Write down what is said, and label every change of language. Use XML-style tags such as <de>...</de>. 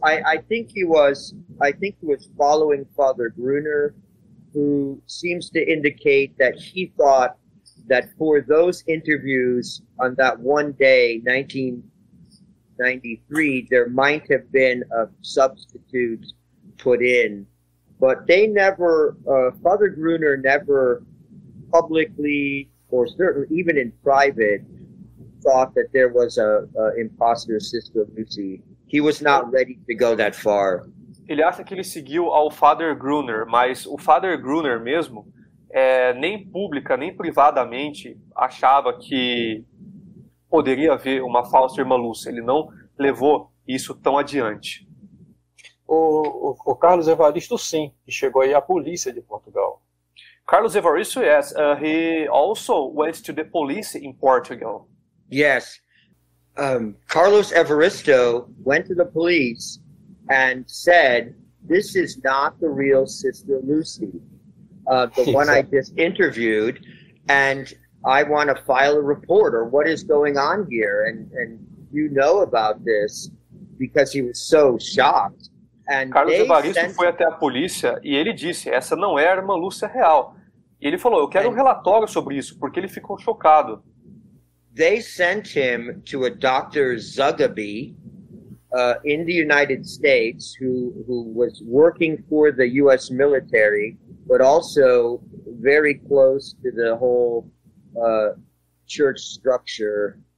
<en>I think he was following Father Gruner, who seems to indicate that he thought that for those interviews on that one day, 1993, there might have been a substitute put in, but they never, Father Gruner never publicly, or certainly even in private, thought that there was a imposter Sister Lucy. He was not ready to go that far.</en> <pt>Ele acha que ele seguiu ao Father Gruner, mas o Father Gruner mesmo, nem pública, nem privadamente, achava que poderia haver uma falsa irmã Lúcia. Ele não levou isso tão adiante. O Carlos Evaristo, sim, que chegou aí à polícia de Portugal.</pt> <en>Carlos Evaristo, yes, he also went to the police in Portugal. Yes. Carlos Evaristo went to the police and said, "This is not the real Sister Lucy, the one I just interviewed, and I want to file a report, or what is going on here, and you know about this," because he was so shocked. And</en> <pt>Carlos Evaristo foi até a polícia e ele disse, essa não é a irmã Lúcia real. E ele falou, eu quero um relatório sobre isso, porque ele ficou chocado.</pt> <en>They sent him to a Dr. Zugaby in the United States, who was working for the U.S. military, but also very close to the whole church structure.</en>